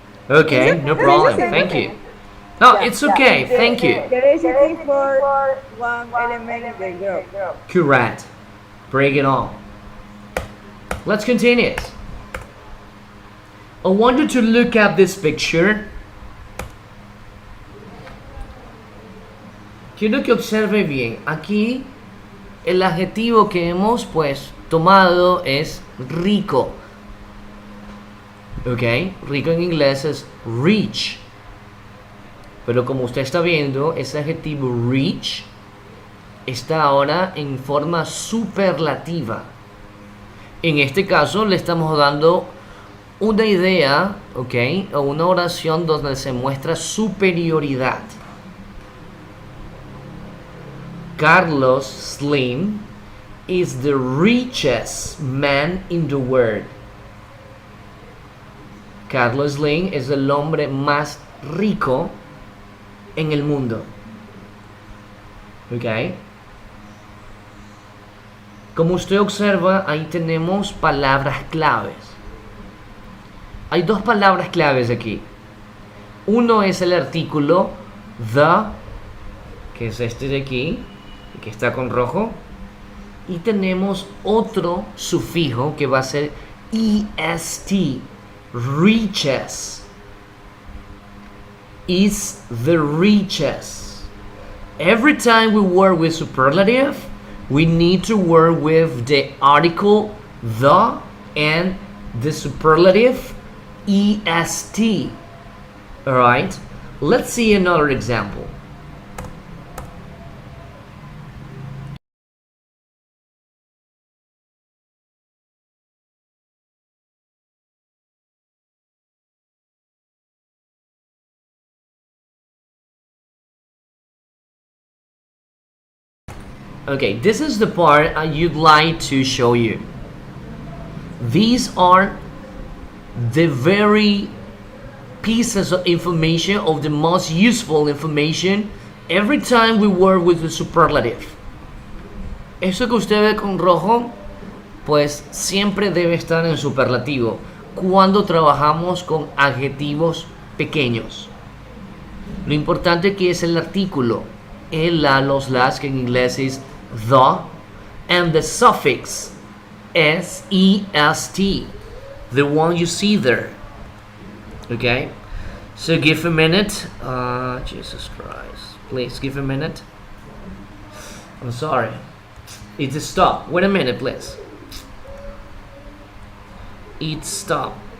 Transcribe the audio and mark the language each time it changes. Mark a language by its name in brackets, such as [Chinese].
[English] Okay, no problem. Thank you. No, it's okay. Thank you. There is a thing for one element in the group. Correct. Bring it on. Let's continue. I want you to look at this picture. [Spanish] Quiero que observe bien. Aquí el adjetivo que hemos pues tomado es rico. Ok, rico en inglés es rich. Pero como usted está viendo, ese adjetivo rich está ahora en forma superlativa. En este caso le estamos dando una idea, ok, o una oración donde se muestra superioridad. [English] Carlos Slim is the richest man in the world. [Spanish] Carlos Slim es el hombre más rico en el mundo. ¿Ok? Como usted observa, ahí tenemos palabras claves. Hay dos palabras claves aquí. Uno es el artículo the, que es este de aquí, que está con rojo. Y tenemos otro sufijo que va a ser est, richest. [English] Is the richest. Every time we work with superlative, we need to work with the article the and the superlative est. Alright? Let's see another example. Okay, this is the part you'd like to show you. These are the very pieces of information, of the most useful information every time we work with the superlative. [Spanish] Eso que usted ve con rojo, pues siempre debe estar en superlativo cuando trabajamos con adjetivos pequeños. Lo importante aquí es el artículo, el la, los las, que en inglés es the, [English] and the suffix est, the one you see there. Okay, so give a minute. Jesus Christ, please give a minute. I'm sorry, it's a stop. Wait a minute, please. It's stop.